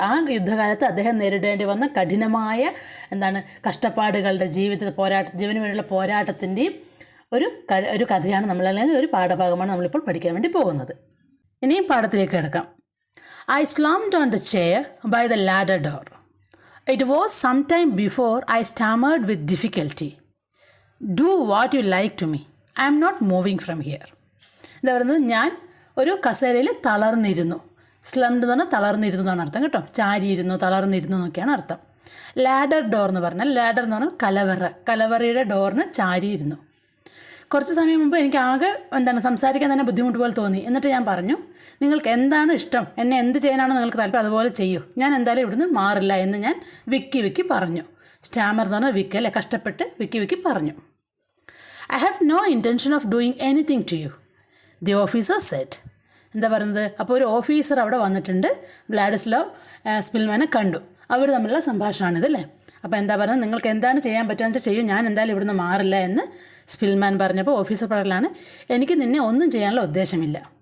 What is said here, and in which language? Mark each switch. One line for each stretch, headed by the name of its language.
Malayalam: ആ യുദ്ധകാലത്ത് അദ്ദേഹം നേരിടേണ്ടി വന്ന കഠിനമായ കഷ്ടപ്പാടുകളുടെ ജീവന് വേണ്ടിയുള്ള പോരാട്ടത്തിൻ്റെയും ഒരു കഥയാണ് അല്ലെങ്കിൽ ഒരു പാഠഭാഗമാണ് നമ്മളിപ്പോൾ പഠിക്കാൻ വേണ്ടി പോകുന്നത്. ഇനിയും പാഠത്തിലേക്ക് കിടക്കാം.
English: I slumped on the chair by the ladder door. It was some time before I stammered with difficulty. Do what you like to me. I am not moving from here.
Malayalam: എന്താ പറയുന്നത്, ഞാൻ ഒരു കസേരയിൽ തളർന്നിരുന്നു. സ്ലംഡ് എന്ന് പറഞ്ഞാൽ തളർന്നിരുന്നു എന്നാണ് അർത്ഥം കേട്ടോ. ചാരിയിരുന്നു, തളർന്നിരുന്നു എന്നൊക്കെയാണ് അർത്ഥം. ലാഡർ ഡോർ എന്ന് പറഞ്ഞാൽ, ലാഡർ എന്ന് പറഞ്ഞാൽ കലവറയുടെ ഡോറിന് ചാരിയിരുന്നു. കുറച്ച് സമയം മുമ്പ് എനിക്ക് ആകെ സംസാരിക്കാൻ തന്നെ ബുദ്ധിമുട്ട് പോലെ തോന്നി. എന്നിട്ട് ഞാൻ പറഞ്ഞു, നിങ്ങൾക്ക് എന്താണ് ഇഷ്ടം, എന്നെ എന്ത് ചെയ്യാനാണോ നിങ്ങൾക്ക് താല്പര്യം അതുപോലെ ചെയ്യൂ, ഞാൻ എന്തായാലും ഇവിടുന്ന് മാറില്ല എന്ന് ഞാൻ വിക്കി പറഞ്ഞു. സ്റ്റാമർ എന്ന് പറഞ്ഞാൽ വിക്ക് അല്ലേ, കഷ്ടപ്പെട്ട് വിക്കി പറഞ്ഞു.
English: I have no intention of doing anything to you, the officer said.
Malayalam: എന്താ പറയുന്നത്, അപ്പോൾ ഒരു ഓഫീസർ അവിടെ വന്നിട്ടുണ്ട്, വ്ളാഡിസ്ലോ സ്പിൽമാനെ കണ്ടു. അവർ തമ്മിലുള്ള സംഭാഷണമാണിതല്ലേ. അപ്പോൾ എന്താ പറയുന്നത്, നിങ്ങൾക്ക് എന്താണ് ചെയ്യാൻ പറ്റുകയെന്ന് വെച്ചാൽ ചെയ്യൂ, ഞാൻ എന്തായാലും ഇവിടുന്ന് മാറില്ല എന്ന് സ്പിൽമാൻ പറഞ്ഞപ്പോൾ ഓഫീസർ പറയലാണ്, എനിക്ക് നിന്നെ ഒന്നും ചെയ്യാനുള്ള ഉദ്ദേശമില്ല.